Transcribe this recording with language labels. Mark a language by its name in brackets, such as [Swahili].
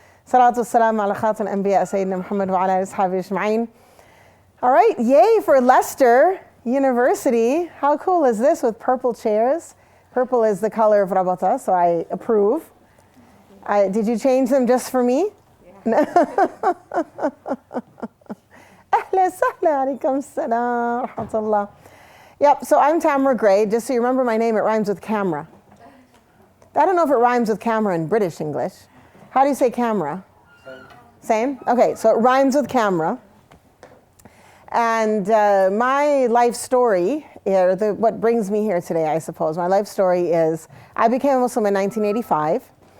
[Arabic] صلاة والسلام على خاتم الأنبياء سيدنا محمد وعلى آله وصحبه أجمعين. [English] All right, yay for Leicester University. How cool is this with purple chairs? Purple is the color of Rabata, so I approve. Did you change them just for me? Yeah. [Arabic] أهلا وسهلا عليكم السلام ورحمة الله. [English] Yep, so I'm Tamara Gray. Just so you remember my name, it rhymes with camera. I don't know if it rhymes with camera in British English. How do you say camera? Same? Okay, so it rhymes with camera. And my life story, what brings me here today, I suppose, my life story is I became a Muslim in 1985.